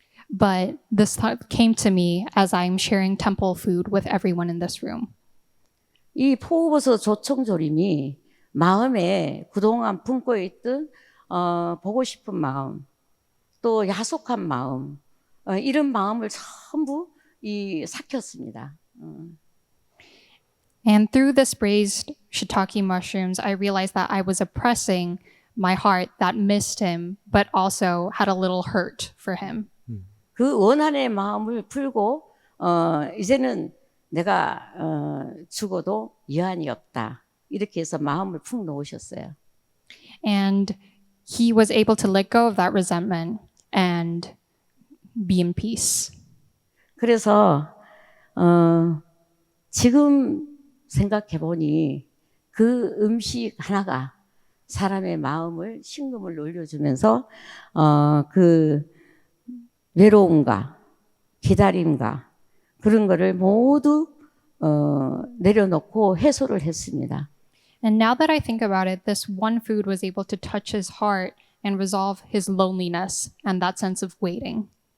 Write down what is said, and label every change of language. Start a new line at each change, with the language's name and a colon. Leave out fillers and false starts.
English: But this thought came to me as I'm sharing temple food with everyone in this room.
Korean: 이 포우버섯 조청조림이 마음에 그동안 품고 있던 보고 싶은 마음, 또 야속한 마음, 이런 마음을 전부 삭혔습니다.
English: And through this braised shiitake mushrooms, I realized that I was oppressing my heart that missed him, but also had a little hurt for him.
Korean: 그 원한의 마음을 풀고 이제는 내가 죽어도 여한이 없다. 이렇게 해서 마음을 푹 놓으셨어요.
English: And he was able to let go of that resentment and be in peace.
Korean: 그래서 지금 생각해 보니 그 음식 하나가 사람의 마음을 심금을 놀려주면서 그 외로움과 기다림과 그런 거를 모두 내려놓고 해소를 했습니다.
English: And now that I think about it, this one food was able to touch his heart and resolve his loneliness and that sense of waiting.